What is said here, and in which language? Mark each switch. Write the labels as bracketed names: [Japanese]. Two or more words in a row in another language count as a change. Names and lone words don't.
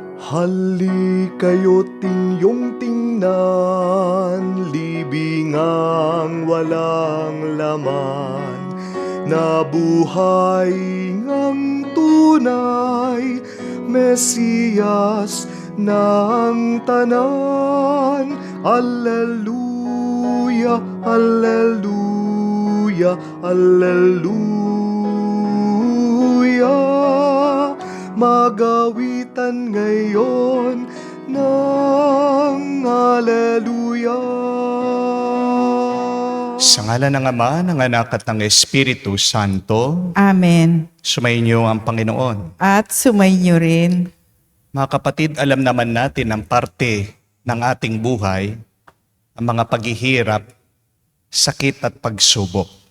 [Filipino] Halikayo't inyong tingnan, libingang walang laman, na buhay ngang tunay, Mesiyas ng tanan. Alleluia, alleluia, alleluia. Magawitan ngayon ng alleluia. Sa ngalan ng Ama, ng Anak at ng Espiritu Santo. Amen. Sumainyo ang Panginoon. At sumainyo rin. Mga kapatid, alam naman natin ang parte ng ating buhay, ang mga paghihirap, sakit at pagsubok.